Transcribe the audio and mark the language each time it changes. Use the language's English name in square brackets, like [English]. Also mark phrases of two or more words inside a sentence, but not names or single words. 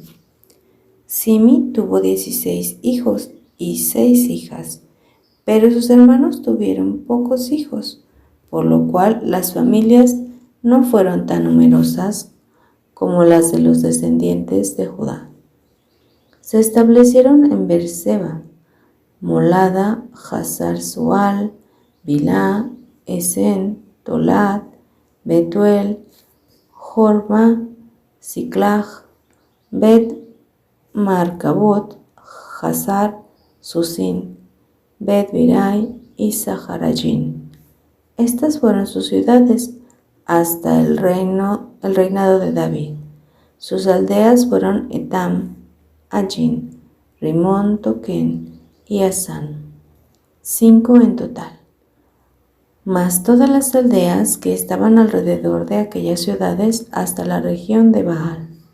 [Spanish] Simi tuvo 16 hijos y 6 hijas, pero sus hermanos tuvieron pocos hijos, por lo cual las familias no fueron tan numerosas como las de los descendientes de Judá. Se establecieron en Beerseba, Molada, Hazar-Sual, Bilá, Esen, Tolat, Betuel, Jorma, Siclag, Bet-Marcabot, Hazar, Susin, Bet-Birai y Zaharayín. Estas fueron sus ciudades hasta el reinado de David. Sus aldeas fueron Etam, Allín, Rimón, Toquén y Asán, 5 en total, más todas las aldeas que estaban alrededor de aquellas ciudades hasta la región de Baal.